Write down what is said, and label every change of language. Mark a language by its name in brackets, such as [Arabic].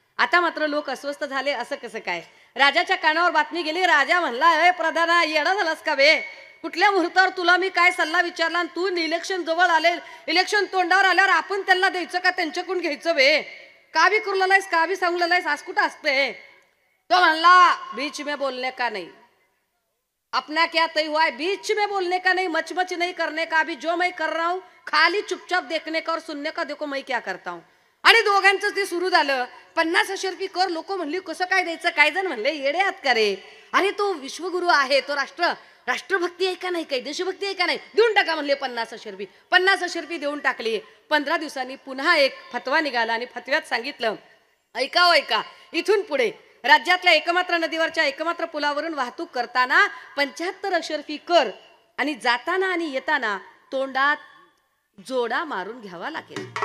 [Marathi] आता मात्र लोक अस्वस्थ झाले. असं कसं काय. राजाच्या कानावर बातमी गेली. राजा म्हणला, अय प्रधाना, येडा झालास का बे. कुठल्या मुहूर्तावर तुला मी काय सल्ला विचारला, तू इलेक्शन जवळ आले, इलेक्शन तोंडावर आल्यावर आपण त्यांना द्यायचं का त्यांच्याकडून घ्यायचं बे. का बी करू लायस, का बी सांगू लायस, आज कुठं असते. [Hindi] तो म्हणला, बीच में बोलने का नहीं, अपना क्या तय हुआ है, बीच में बोलने का नहीं, मच नहीं करने का. अभी जो मैं कर रहा हूं खाली चुपचाप देखने का और सुनने का, देखो मैं क्या करता हूं. [Marathi] आणि दोघांचं ते सुरू झालं. 50 अशर्फी कर. लोक म्हणली, कसं काय द्यायचं. काय जण म्हणले, येडे आहात का रे. अरे तो विश्वगुरु आहे, तो राष्ट्रभक्ती आहे का नाही, काही देशभक्ती आहे का नाही, देऊन टाका म्हणले 50 अशर्फी. 50 अशर्फी देऊन टाकली. 15 दिवसांनी पुन्हा एक फतवा निघाला आणि फतव्यात सांगितलं, ऐका हो ऐका, इथून पुढे राज्यातल्या एकमात्र नदीवरच्या एकमात्र पुलावरून वाहतूक करताना 75 अशर्फी कर आणि जाताना आणि येताना तोंडात जोडा मारून घ्यावा लागेल.